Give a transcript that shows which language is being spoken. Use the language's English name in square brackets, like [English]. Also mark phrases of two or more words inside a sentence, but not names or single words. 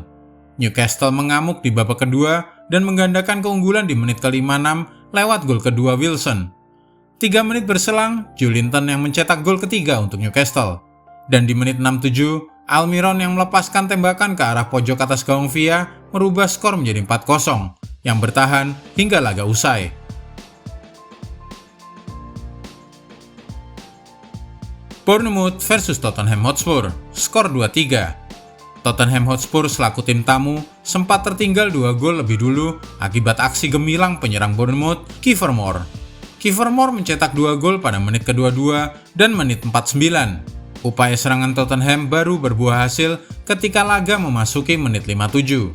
[Indonesian] Newcastle mengamuk di babak kedua dan menggandakan keunggulan di menit ke-56 lewat gol kedua Wilson. 3 menit berselang, Joelinton yang mencetak gol ketiga untuk Newcastle. Dan di menit 67, Almiron yang melepaskan tembakan ke arah pojok atas gawang Villa merubah skor menjadi 4-0, yang bertahan hingga laga usai. Bournemouth versus Tottenham Hotspur, skor 2-3. Tottenham Hotspur selaku tim tamu sempat tertinggal 2 gol lebih dulu akibat aksi gemilang penyerang Bournemouth, Kiefer Moore. Kiefer Moore mencetak 2 gol pada menit ke-22 dan menit 49. Upaya serangan Tottenham baru berbuah hasil ketika laga memasuki menit 57.